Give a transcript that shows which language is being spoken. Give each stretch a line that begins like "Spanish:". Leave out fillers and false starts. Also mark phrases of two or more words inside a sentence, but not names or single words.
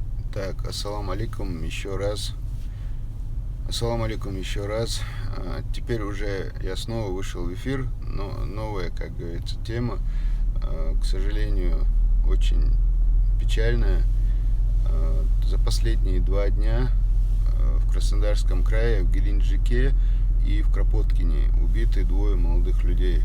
Russian: Так,
Arabic: السلام عليكم
Russian: еще раз.
Arabic: السلام عليكم
Russian: еще раз. Теперь уже я снова вышел в эфир, но новая, как говорится, тема, к сожалению, очень печальная. За последние 2 дня в Краснодарском крае, в Геленджике и в Кропоткине убиты 2 молодых людей.